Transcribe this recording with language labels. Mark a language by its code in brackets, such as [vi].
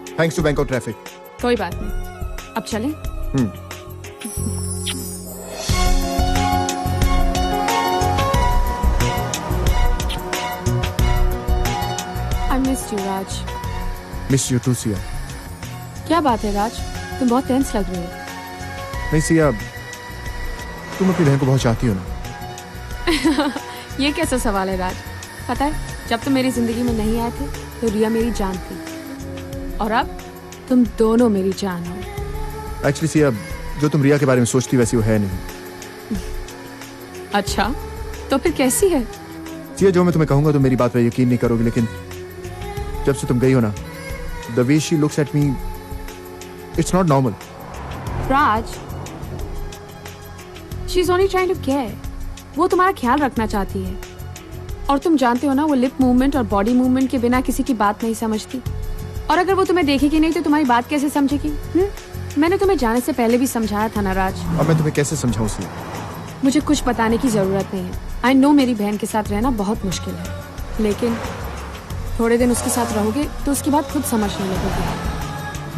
[en] Thanks to Bangkok traffic. [hi] कोई बात नहीं, अब चलें? [en] I missed you, Raj. Miss you too Siya. [hi] क्या बात है राज, तुम बहुत टेंस लग रहे हो। नहीं सिया, तुम अपनी बहन को बहुत चाहती हो ना? ये कैसा सवाल है राज? पता है, जब तुम मेरी जिंदगी में नहीं आए थे तो रिया मेरी जान थी, और अब तुम दोनों मेरी जान हो। एक्चुअली सिया, जो तुम रिया के बारे में सोचती वैसी वो है नहीं। अच्छा, तो फिर कैसी है? सिया, जो मैं तुम्हें कहूंगा तो मेरी बात पर यकीन नहीं करोगी, लेकिन जब से तुम गई हो ना, [en] the way she looks at me, it's not normal. Raj, she's only trying to care. [hi] वो तुम्हारा ख्याल रखना चाहती है, और तुम जानते हो ना, वो लिप मूवमेंट और बॉडी मूवमेंट के बिना किसी की बात नहीं समझती। और अगर वो तुम्हें देखेगी नहीं तो तुम्हारी बात कैसे समझेगी? मैंने तुम्हें जाने से पहले भी समझाया था ना राज। अब मैं तुम्हें कैसे समझाऊं सिया? मुझे कुछ बताने की जरूरत नहीं है। [en] I know [hi] मेरी बहन के साथ रहना बहुत मुश्किल है, लेकिन थोड़े दिन उसके साथ रहोगे तो उसकी बात खुद समझने लगेगी।